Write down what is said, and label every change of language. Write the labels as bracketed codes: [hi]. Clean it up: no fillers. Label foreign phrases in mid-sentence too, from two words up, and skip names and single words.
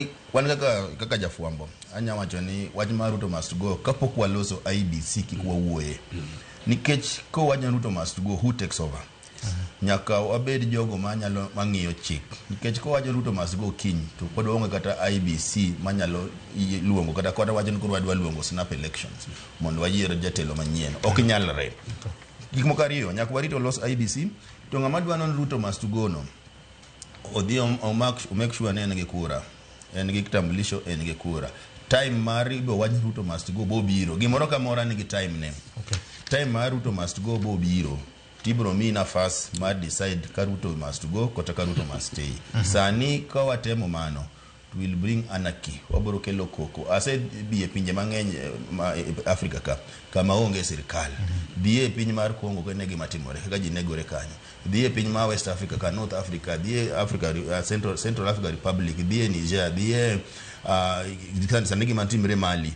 [luo] wan kaka jafuambo anya wacho ni wach mar Ruto [en] must go [luo] kapok waloso IBC kik wawuoye nikech ko wach Ruto [en] must go, who takes over? [luo] Nyaka wabed jogo manyalo mang'iyo chik nikech ko wach Ruto [en] must go [luo] kiny to pod onge kata IBC manyalo luongo kata wach ni koro wadwa luongo [en] snap elections [luo] mondo wayier jatelo manyien ok nyalre. Gik moko ariyo nyaka warito los IBC to ng'ama dwa non Ruto [en] must go [luo] no odhi [en] make sure [luo] ne en gi kura, en gi kitambulisho, en gi kura. Time mar ibo wach Ruto [en] must go [luo] bo biro gimoro ka mora nigi time ne. Time mar Ruto [en] must go [luo] bo biro tibro mi nafas mar decide ka Ruto must go kata ka Ruto [en] must stay. [luo] Sani ka watemo mano [en] will bring anarchy, [luo] wabro kelo koko. Ase biye pinje mang'eny Afrika ka kama onge sirkal. Biye piny mar Kongo kene gima timore kaka ji negore kanyo. Biye piny mar West Africa ka North Africa, biye Africa Central Africa Republic, biye Niger, biye sani gima timre Mali.